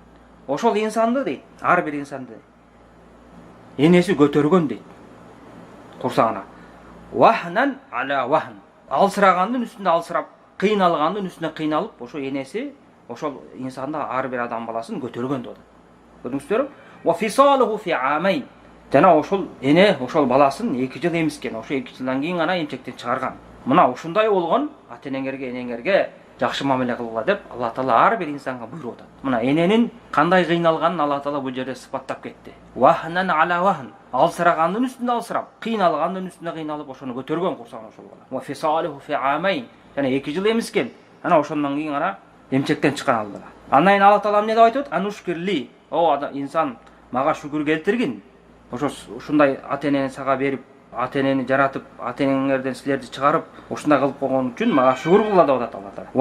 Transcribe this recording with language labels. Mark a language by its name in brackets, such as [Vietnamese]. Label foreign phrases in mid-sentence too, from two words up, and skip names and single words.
[Kyrgyz] Ошол инсанды дейт, ар бир инсанды энеси көтөргөн дейт. [Arabic] Курсагына. وهنا على وهن. [Kyrgyz] Алсырагандын үстүндө алсырап, кыйналгандын үстүнө кыйналып, ошо энеси ошол инсанды ар бир адам баласын көтөргөн деп. Көрдүңүздөрбү? [Arabic] وفصاله في عامين. [Kyrgyz] Жана ошол эне ошол баласын 2 жыл эмискен. Ошо 2 жылдан кийин гана эмчектен чыгарган. Мына ушундай болгон ата-энеңерге, энеңерге жакшы мамиле кылгыла деп Алла таала ар бир инсанга буйруп атат. Мына эненин кандай кыйналганын Алла таала бул жерде сыпаттап кетти. [Arabic] وهنا على وهن. [Kyrgyz] Алсырагандын үстүндө алсырап, кыйналгандын үстүнө кыйналып ошону көтөргөн курсаган ошол бала. [Arabic] وفصاله في عامين. [Kyrgyz] Жана 2 жыл эмискен. Ана ошондон кийин гана эмчектен чыккан ал бала. Андан кийин Алла таала эмне деп айтып атат? [Arabic] أن اشكر لي. [Kyrgyz] О инсан, мага шүгүр келтиргин. Ошо ушундай ата-энени сага берип, ата-энени жаратып, ата-энеңерден силерди чыгарып, ушундай кылып койгон үчүн мага шүгүр кылгыла деп атат Алла таала.